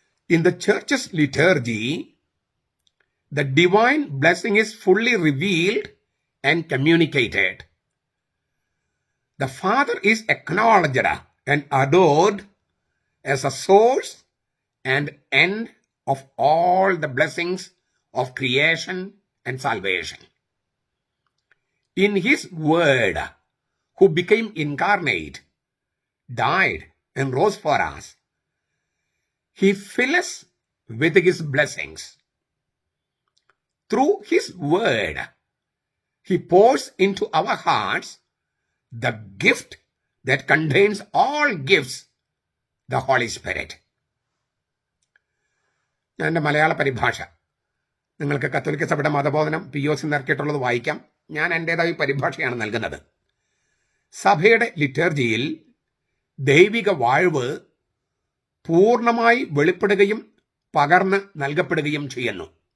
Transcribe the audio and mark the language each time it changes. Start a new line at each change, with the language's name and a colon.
English: In the church's liturgy the divine blessing is fully revealed and communicated. The Father is acknowledged and adored as a source and end of all the blessings of creation and salvation. In his word, who became incarnate, died and rose for us, he fills us with his blessings. Through his word, he pours into our hearts the gift that contains all gifts, the Holy Spirit.
Malayalam: എൻ്റെ മലയാള പരിഭാഷ നിങ്ങൾക്ക് കത്തോലിക്ക സഭയുടെ മതബോധനം POC നിറക്കിയിട്ടുള്ളത് വായിക്കാം. ഞാൻ എൻ്റേതായ പരിഭാഷയാണ് നൽകുന്നത്. സഭയുടെ ലിറ്റർജിയിൽ ദൈവിക വാഴ്വ് പൂർണ്ണമായി വെളിപ്പെടുകയും പകർന്ന് നൽകപ്പെടുകയും ചെയ്യുന്നു.